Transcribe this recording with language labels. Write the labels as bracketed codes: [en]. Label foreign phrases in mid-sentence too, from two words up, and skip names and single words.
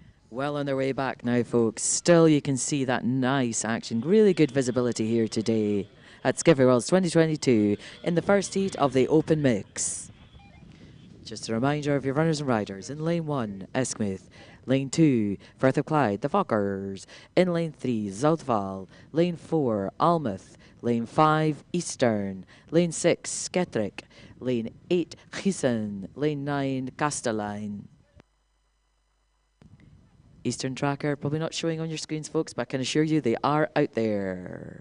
[en] Well on their way back now, folks. Still, you can see that nice action. Really good visibility here today at SkiffieWorlds 2022 in the first heat of the open mix. Just a reminder of your runners and riders. In lane 1, Esmouth. Lane 2, Firth of Clyde, the Fockers. In lane 3, Zoutval. Lane 4, Almouth. Lane 5, Eastern. Lane 6, Sketrick. Lane 8, Giesen. Lane 9, Castelline. Eastern Tracker, probably not showing on your screens, folks, but I can assure you they are out there.